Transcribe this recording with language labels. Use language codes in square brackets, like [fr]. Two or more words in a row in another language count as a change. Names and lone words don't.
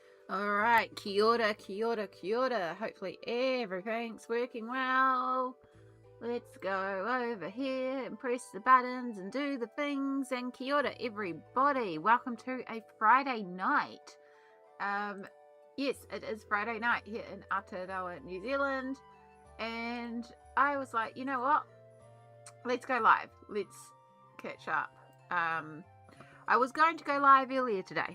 [en] Alright, [mi] kia ora, kia ora, kia ora. [en] Hopefully everything's working well. Let's go over here and press the buttons and do the things. [mi] And kia ora, [en] everybody. Welcome to a Friday night. Yes, it is Friday night here in Aotearoa, New Zealand. And I was like, you know what? Let's go live. Let's catch up. I was going to go live earlier today.